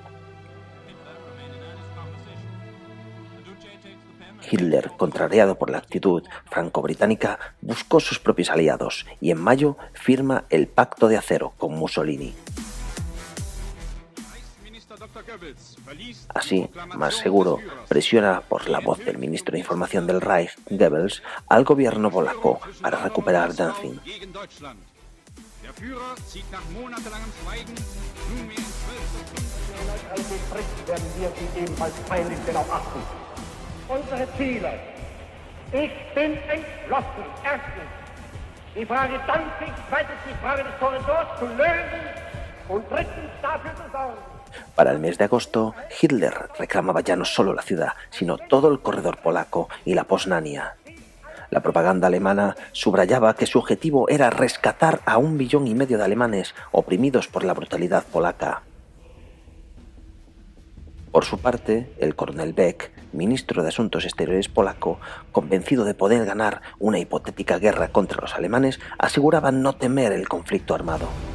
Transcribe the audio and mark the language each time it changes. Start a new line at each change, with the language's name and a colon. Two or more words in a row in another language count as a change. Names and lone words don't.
Spanish: Hitler, contrariado por la actitud franco-británica, buscó sus propios aliados y en mayo firma el Pacto de Acero con Mussolini. Así, más seguro, presiona por la voz del ministro de Información del Reich, Goebbels, al gobierno polaco para recuperar Danzig.
German: Unsere Ziele. Ich bin entschlossen, erstens, die Frage Danzig, zweitens die Frage des Korridors zu lösen und drittens dafür zu sorgen.
Spanish: Para el mes de agosto, Hitler reclamaba ya no solo la ciudad, sino todo el corredor polaco y la Poznania. La propaganda alemana subrayaba que su objetivo era rescatar a 1,5 millones de alemanes oprimidos por la brutalidad polaca. Por su parte, el coronel Beck, ministro de Asuntos Exteriores polaco, convencido de poder ganar una hipotética guerra contra los alemanes, aseguraba no temer el conflicto armado.